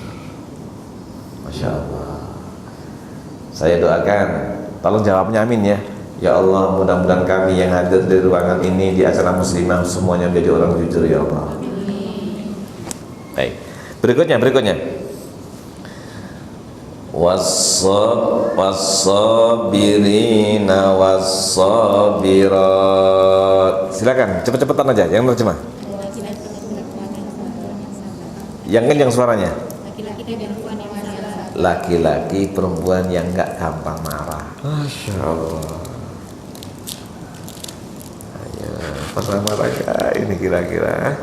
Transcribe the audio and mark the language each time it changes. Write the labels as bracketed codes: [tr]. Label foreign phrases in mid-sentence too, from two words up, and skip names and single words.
[ar] ما شاء الله. [id] Saya doakan, tolong jawabnya amin ya. [ar] يا الله, [id] mudah-mudahan kami yang hadir di ruangan ini di acara muslimah semuanya menjadi orang jujur [ar] يا الله. [id] Baik, berikutnya. [ar] والصابرين والصابرات. [id] Silakan, cepet-cepetan aja yang terjemah. Yang kencang suaranya. Laki-laki perempuan yang enggak gampang marah. [ar] ما شاء الله. [id] Ayo, pernah marah ya ini kira-kira?